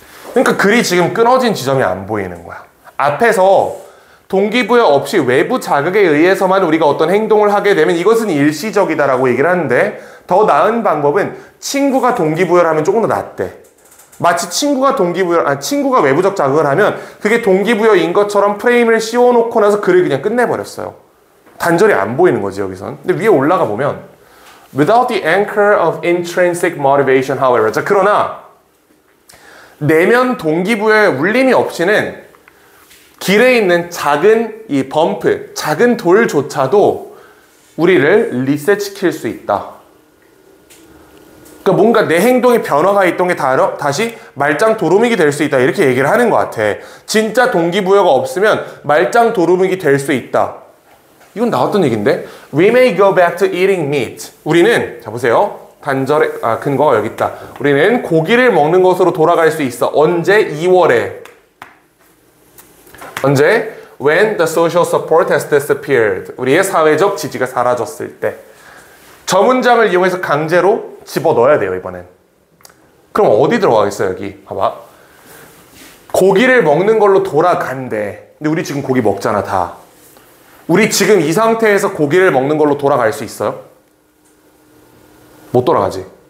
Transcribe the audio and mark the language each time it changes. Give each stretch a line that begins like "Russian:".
Korean: 그러니까 글이 지금 끊어진 지점이 안 보이는 거야. 앞에서 동기부여 없이 외부 자극에 의해서만 우리가 어떤 행동을 하게 되면 이것은 일시적이다라고 얘기를 하는데, 더 나은 방법은 친구가 동기부여를 하면 조금 더 낫대. 마치 친구가 외부적 자극을 하면 그게 동기부여인 것처럼 프레임을 씌워놓고 나서 글을 그냥 끝내버렸어요. 단절이 안 보이는 거지, 여기선. 근데 위에 올라가 보면
English: without the anchor of intrinsic motivation, however.
Korean: 자, 그러나 내면 동기부여의 울림이 없이는 길에 있는 작은 이 범프, 작은 돌조차도 우리를 리셋시킬 수 있다. 그러니까 뭔가 내 행동에 변화가 있던 게 다시 말짱 도루묵이 될 수 있다, 이렇게 얘기를 하는 것 같아. 진짜 동기부여가 없으면 말짱 도루묵이 될 수 있다. 이건 나왔던 얘기인데,
English: We may go back to eating meat.
Korean: 우리는, 자 보세요, 단절의 근거가 여기 있다. 우리는 고기를 먹는 것으로 돌아갈 수 있어. 언제? 2월에. 언제?
English: When the social support has disappeared.
Korean: 우리의 사회적 지지가 사라졌을 때. 저 문장을 이용해서 강제로 집어넣어야 돼요, 이번엔. 그럼 어디 들어가겠어요, 여기? 봐봐. 고기를 먹는 걸로 돌아간대. 근데 우리 지금 고기 먹잖아, 다. 우리 지금 이 상태에서 고기를 먹는 걸로 돌아갈 수 있어요? 못 돌아가지.